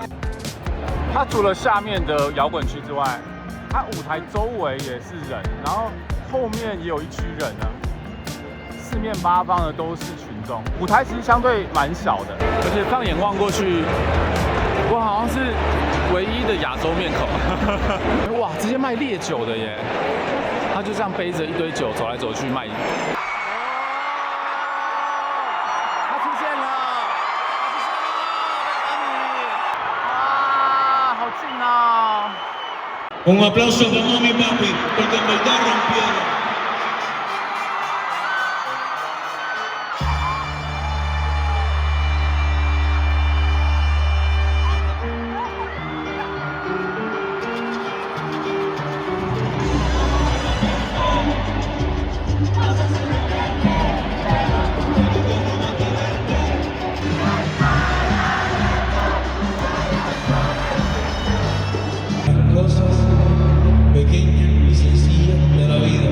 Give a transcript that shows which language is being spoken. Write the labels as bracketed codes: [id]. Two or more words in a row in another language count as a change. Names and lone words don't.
[zh] 它除了下面的摇滚区之外，它舞台周围也是人，然后后面也有一区人呢，四面八方的都是群众。舞台其实相对蛮小的，而且放眼望过去，我好像是唯一的亚洲面孔。哇，直接卖烈酒的耶！他就这样背着一堆酒走来走去卖。 [es] Un aplauso para Mami Papi, porque en verdad rompieron. Pequeña y sencilla de la vida.